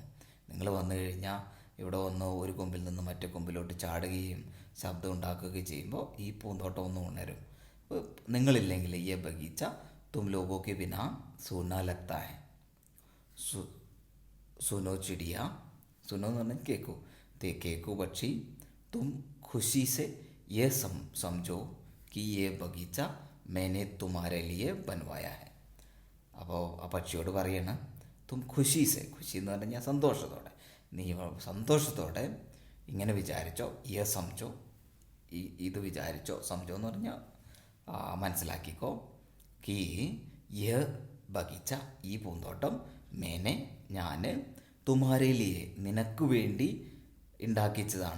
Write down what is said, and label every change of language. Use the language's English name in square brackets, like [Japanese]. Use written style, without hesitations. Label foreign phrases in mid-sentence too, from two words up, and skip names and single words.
[Malayalam] നിങ്ങൾ വന്നു കഴിഞ്ഞാൽ ഇവിടെ വന്ന് ഒരു കൊമ്പിൽ നിന്ന് മറ്റേ കൊമ്പിലോട്ട് ചാടുകയും ശബ്ദം ഉണ്ടാക്കുകയും ചെയ്യുമ്പോൾ ഈ പൂന്തോട്ടം ഒന്ന് ഉണരും. [Hindi] നിങ്ങളില്ലെങ്കിൽ ये बगीचा तुम लोगों के बिना सूना लगता है. सुनो चिड़िया, सुनो [Malayalam] എന്ന് പറഞ്ഞാൽ കേക്കൂ പക്ഷി, [Hindi] तुम खुशी से ये समझो कि ये बगीचा मैंने तुम्हारे लिए बनवाया है. [Malayalam] അപ്പോൾ ആ പക്ഷിയോട് പറയണം, [Hindi] तुम खुशी [Malayalam] എന്ന് പറഞ്ഞാൽ സന്തോഷത്തോടെ, നീ സന്തോഷത്തോടെ ഇങ്ങനെ വിചാരിച്ചോ, സംജോ, ഇത് വിചാരിച്ചോ, സംജോ എന്ന് പറഞ്ഞാൽ മനസ്സിലാക്കിക്കോ, [Hindi] कि बगीचा, [Malayalam] ഈ പൂന്തോട്ടം, മേനെ, ഞാൻ, തുമാരേലിയെ, നിനക്ക് വേണ്ടി ഉണ്ടാക്കിച്ചതാണ്.